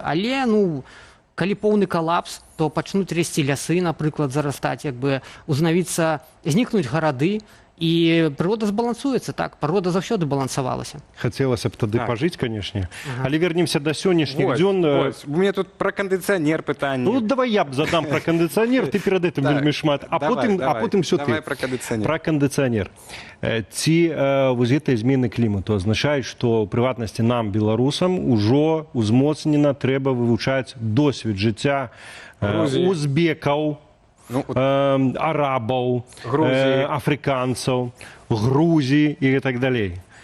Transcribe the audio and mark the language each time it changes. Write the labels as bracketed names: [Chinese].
[Belarusian] Але, калі поўны калапс, то пачнуць расці лясы, напрыклад, зарастаць, як бы, знікнуць гарады, і прырода збалансуецца, так, прырода заўсёды балансавалася. Хацелася б тады пажыць, канешне. Але вернемся да сённяшніх дзён. [Russian] У меня тут про кондиционер пытанне. Ну, давай я б задам про кондиционер, ты перед этим [Belarusian] вельмі шмат, [Russian] а потым все ты. Давай про кондиционер. Про кондиционер. [Belarusian] Ці вось гэтыя змены клімату азначаюць, што ў прыватнасці нам, беларусам, ужо узмоцнена трэба вывучаць досвед жыцця узбекаў, арабаў, афрыканцаў, Грузіі і так далей.